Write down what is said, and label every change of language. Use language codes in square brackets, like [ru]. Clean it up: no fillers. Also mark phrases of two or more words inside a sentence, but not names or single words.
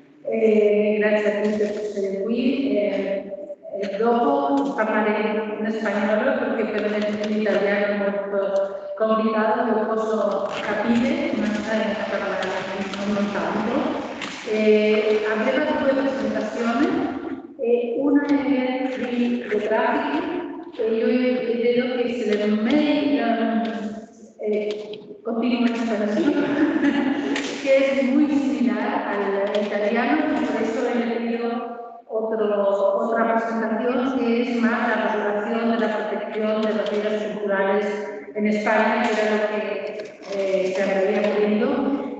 [it] Grazie a tutti per essere qui. Dopo parleremo in spagnolo perché per me l'italiano è molto complicato, lo posso capire, ma parlare non tanto. Avremo due presentazioni, una è di grafici e io credo che se me continuo [es] in español, que es muy similar al italiano, y por eso he elegido otra presentación que es más la regulación de la protección de las vidas culturales en España, que era lo que se había pedido.